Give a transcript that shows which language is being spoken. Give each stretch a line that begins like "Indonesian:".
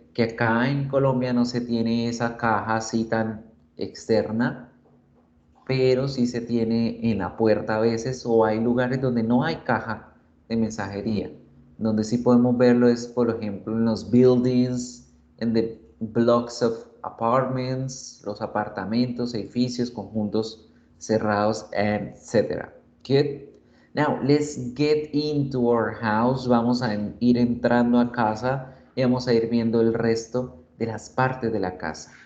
Spanish: que acá en Colombia no se tiene esa caja así tan externa, pero sí se tiene en la puerta a veces, o hay lugares donde no hay caja de mensajería. Donde sí podemos verlo es, por ejemplo, en los buildings, en
English: the blocks of apartments,
Spanish: los apartamentos, edificios, conjuntos cerrados, etc.
English: Good. Now, let's get into our house.
Spanish: Vamos a ir entrando a casa y vamos a ir viendo el resto de las partes de la casa.